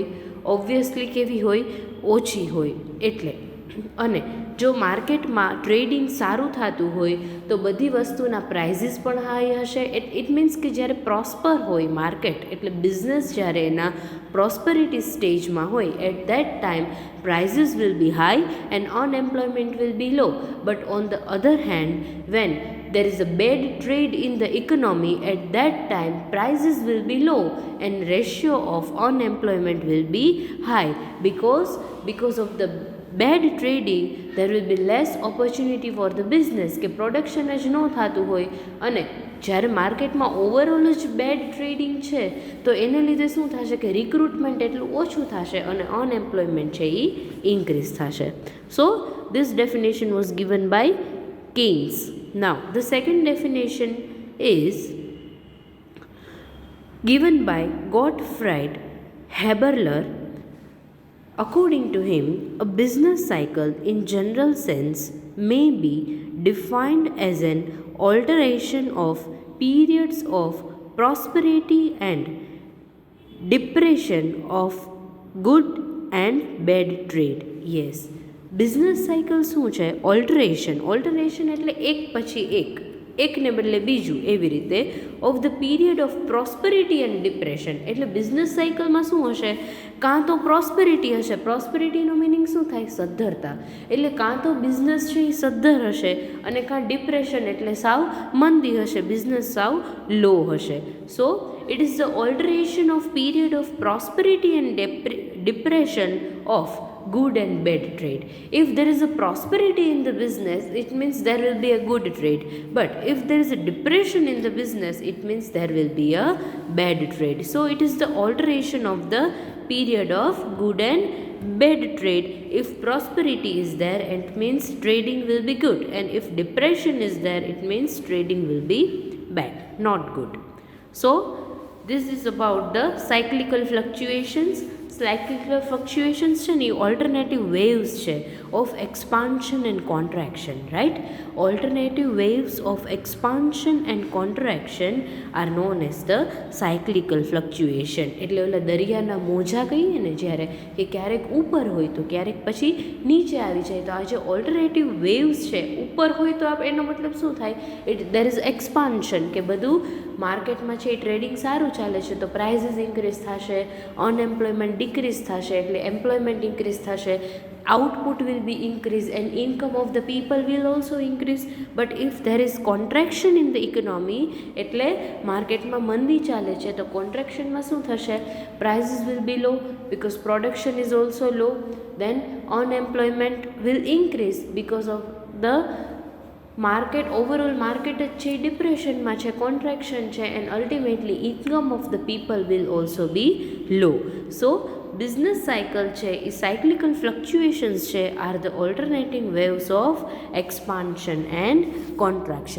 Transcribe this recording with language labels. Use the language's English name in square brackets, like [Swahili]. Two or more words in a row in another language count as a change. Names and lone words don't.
[Gujarati] ઓબ્વિયસલી કેવી હોય? ઓછી હોય. એટલે અને જો માર્કેટમાં ટ્રેડિંગ સારું થતું હોય તો બધી વસ્તુના પ્રાઇઝીસ પણ હાઈ હશે. [English] it means [Gujarati] કે જ્યારે પ્રોસ્પર હોય માર્કેટ, એટલે બિઝનેસ જ્યારે એના પ્રોસ્પરિટી સ્ટેજમાં હોય, [English] at that time prices will be high and unemployment will be low. But on the other hand, when there is a bad trade in the economy, at that time prices will be low and ratio of unemployment will be high. Because of the bad trading, there will be less opportunity for the business, [Gujarati] કે પ્રોડક્શન જ ન થતું હોય અને જ્યારે માર્કેટમાં ઓવરઓલ જ બેડ ટ્રેડિંગ છે તો એને લીધે શું થશે કે રિક્રુટમેન્ટ એટલું ઓછું થશે અને અનએમ્પ્લોયમેન્ટ છે એ ઇન્ક્રીઝ થશે. [English] સો this definition was given by Keynes. Now the second definition is given by Gottfried Haberler. According to him, a business cycle in general sense may be defined as an alteration of periods of prosperity and depression of good and bad trade. yes, business cycle [Gujarati] શું છે? [English] ઓલ્ટરેશન. [Gujarati] ઓલ્ટરેશન એટલે એક પછી એકને બદલે બીજું, એવી રીતે [English] of the period of prosperity and depression. [Gujarati] એટલે બિઝનેસ સાયકલમાં શું હશે? કાં તો પ્રોસ્પેરિટી હશે. પ્રોસ્પેરિટીનો મિનિંગ શું થાય? સદ્ધરતા. એટલે કાં તો બિઝનેસ છે એ સદ્ધર હશે, અને કાં ડિપ્રેશન એટલે સાવ મંદી હશે, બિઝનેસ સાવ લો હશે. [English] સો it is the alteration of period of prosperity and depression of good and bad trade. If there is a prosperity in the business, it means there will be a good trade. But if there is a depression in the business, it means there will be a bad trade. So it is the alteration of the period of good and bad trade. If prosperity is there, it means trading will be good, and if depression is there, it means trading will be bad, not good. So this is about the cyclical fluctuations. Cyclical fluctuations [Gujarati] છે ને એ [English] alternative waves છે of expansion and contraction, right? alternative waves of expansion and contraction are known as the cyclical fluctuation. [Gujarati] એટલે ઓલા દરિયાના મોજા કહીએ ને જ્યારે, કે ક્યારેક ઉપર હોય તો ક્યારેક પછી નીચે આવી જાય. તો આ જે [English] alternative waves [Gujarati] છે, ઉપર હોય તો એનો મતલબ શું થાય? [English] there is expansion, [Gujarati] કે બધું માર્કેટમાં છે એ ટ્રેડિંગ સારું ચાલે છે તો પ્રાઇઝીસ ઇન્ક્રીઝ થશે, અનએમ્પ્લોયમેન્ટ ડિક્રીઝ થશે એટલે એમ્પ્લોયમેન્ટ ઇન્ક્રીઝ થશે, [English] output will be increased and income of the people will also increase. But if there is contraction in the economy, [Gujarati] એટલે માર્કેટમાં મંદી ચાલે છે તો કોન્ટ્રાક્શનમાં શું થશે? [English] prices will be low because production is also low, then unemployment will increase because of the માર્કેટ, [Gujarati] ઓવરઓલ માર્કેટ જ છે એ ડિપ્રેશનમાં છે, કોન્ટ્રાક્શન છે, [English] and ultimately income of the people will also be low. so business cycle [Gujarati] છે એ [English] cyclical fluctuations છે are the alternating waves of expansion and contraction.